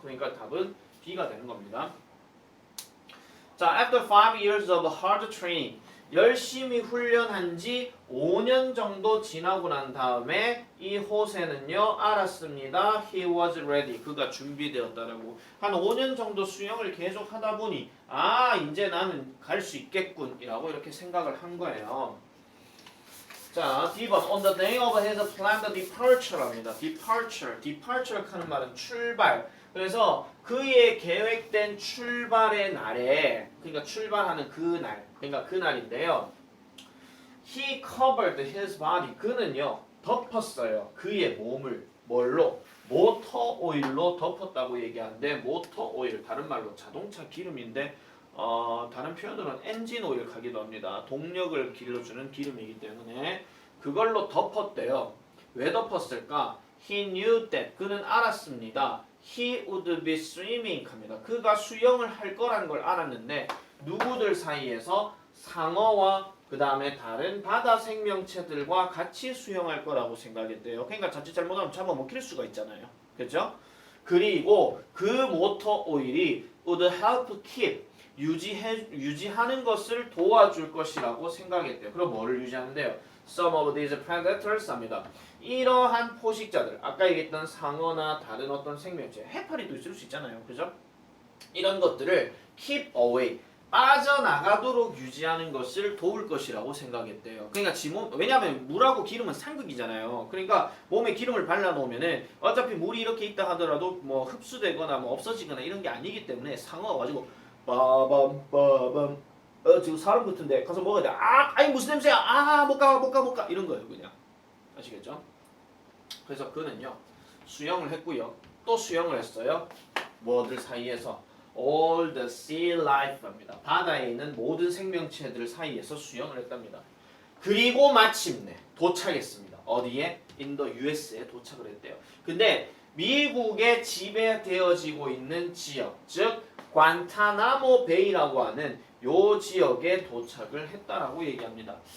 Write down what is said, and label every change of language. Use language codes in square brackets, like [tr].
[ko] 그러니까 답은 B가 되는 겁니다. 자, [en] after 5 years of hard training, [ko] 열심히 훈련한 지 5년 정도 지나고 난 다음에 이 호세는요 알았습니다. [en] He was ready. [ko] 그가 준비되었다라고. 한 5년 정도 수영을 계속 하다 보니 아 이제 나는 갈 수 있겠군이라고 이렇게 생각을 한 거예요. 자, D번 [en] on the day of his planned departure [ko] 랍니다. departure 하는 말은 출발. 그래서 그의 계획된 출발의 날에 그러니까 출발하는 그 날, 그러니까 그 날인데요. [en] He covered his body. [ko] 그는요 덮었어요. 그의 몸을 뭘로? 모터 오일로 덮었다고 얘기하는데 모터 오일 다른 말로 자동차 기름인데 다른 표현으로는 엔진 오일 가기도 합니다. 동력을 길러주는 기름이기 때문에 그걸로 덮었대요. 왜 덮었을까? [en] He knew that. [ko] 그는 알았습니다. [en] He would be swimming 합니다. [ko] 그가 수영을 할 거라는 걸 알았는데 누구들 사이에서 상어와 그 다음에 다른 바다 생명체들과 같이 수영할 거라고 생각했대요. 그러니까 자칫 잘못하면 잡아먹힐 수가 있잖아요. 그렇죠? 그리고 그 모터 오일이 [en] would help keep [ko] 유지하는 것을 도와줄 것이라고 생각했대요. 그럼 뭐를 유지하는데요? [en] Some of these predators 합니다. [ko] 이러한 포식자들, 아까 얘기했던 상어나 다른 어떤 생명체, 해파리도 있을 수 있잖아요. 그죠? 이런 것들을 [en] keep away, [ko] 빠져나가도록 유지하는 것을 도울 것이라고 생각했대요. 그러니까 왜냐하면 물하고 기름은 상극이잖아요. 그러니까 몸에 기름을 발라놓으면은 어차피 물이 이렇게 있다 하더라도 뭐 흡수되거나 뭐 없어지거나 이런 게 아니기 때문에 상어가 가지고 빠밤 지금 사람 같은데 가서 먹어야 돼. 아니 무슨 냄새야? 못 가 이런 거예요 그냥. 아시겠죠? 그래서 그는요 수영을 했고요. 또 수영을 했어요. 뭐들 사이에서 [en] all the sea life [ko] 입니다. 바다에 있는 모든 생명체들 사이에서 수영을 했답니다. 그리고 마침내 도착했습니다. 어디에? [en] in the US [ko] 에 도착을 했대요. 근데 미국에 지배되어지고 있는 지역, 즉 관타나모 베이라고 하는 요 지역에 도착을 했다라고 얘기합니다.